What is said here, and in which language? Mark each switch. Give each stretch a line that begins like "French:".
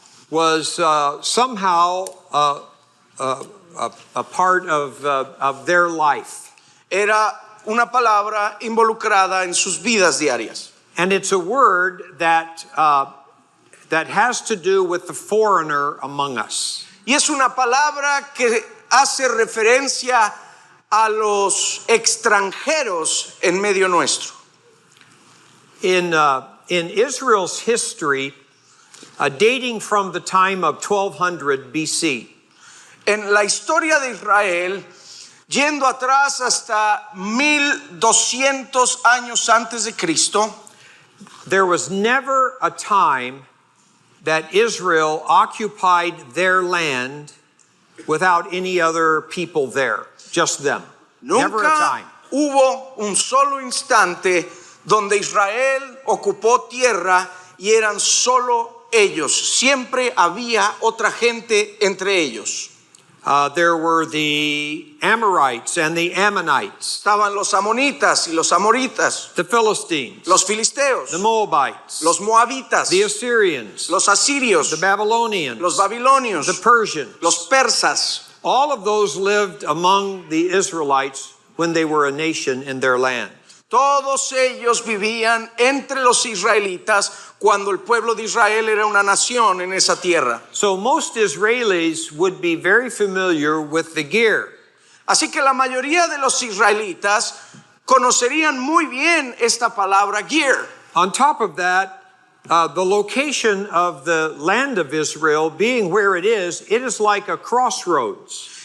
English: was somehow a part of their life.
Spanish: era una palabra involucrada en sus vidas diarias.
English: And it's a word that has to do with the foreigner among us.
Spanish: Y es una palabra que hace referencia a los extranjeros en medio nuestro.
English: In Israel's history, dating from the time of 1200 BC,
Spanish: En la historia de Israel, yendo atrás hasta 1200 años antes de Cristo,
English: there was never a time that Israel occupied their land without any other people there, just them. Never a
Spanish: nunca
English: time.
Spanish: hubo un solo instante donde Israel ocupó tierra y eran solo ellos. Siempre había otra gente entre ellos.
English: There were the Amorites and the Ammonites,
Spanish: Estaban los amonitas y los amoritas,
English: the Philistines,
Spanish: los filisteos,
English: the Moabites,
Spanish: los moabitas,
English: the Assyrians,
Spanish: los asirios,
English: the Babylonians,
Spanish: los babilonios,
English: the Persians.
Spanish: los persas.
English: All of those lived among the Israelites when they were a nation in their land.
Spanish: Todos ellos vivían entre los israelitas cuando el pueblo de Israel era una nación en esa tierra.
English: So most Israelis would be very familiar with the ger.
Spanish: Así que la mayoría de los israelitas conocerían muy bien esta palabra ger.
English: On top of that, the location of the land of Israel being where it is like a crossroads.